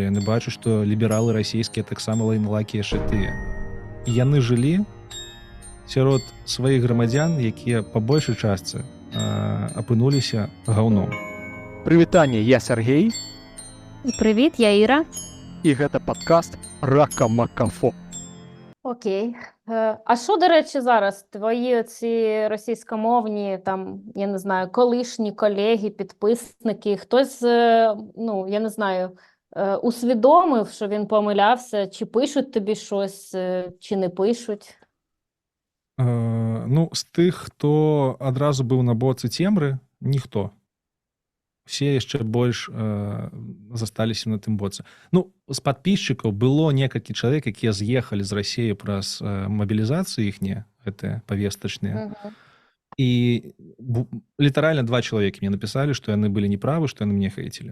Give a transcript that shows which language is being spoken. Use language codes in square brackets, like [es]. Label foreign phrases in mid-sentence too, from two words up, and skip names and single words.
[be] Яны бачу, што лібералы расійскія таксама лайнлакі яшчэ тыя. І яны жылі сярод сваіх грамадзян, якія па большай частцы апынуліся гаўном. Прывітанне, я Сергей. [uk] Привіт, я Іра. [be] І гэта падкаст Ракамакафо. [uk] Окей. А що, до речі, зараз? Твої ці російськомовні, там, я не знаю, колишні колеги, підписники, хтось, я не знаю, усвідомив, що він помилявся, чи пишуть тобі щось, чи не пишуть? [be] З тих, хто адразу быў на боцы цемры, ніхто. Все яшчэ больш засталіся на тым боцы. З падпісчыкаў было некалькі чалавек, якія з'ехалі з Расіі праз мабілізацыю іхнія, гэтыя павестачныя. І літаральна 2 чалавекі мне напісалі, што яны былі неправы, што яны мне хейцілі.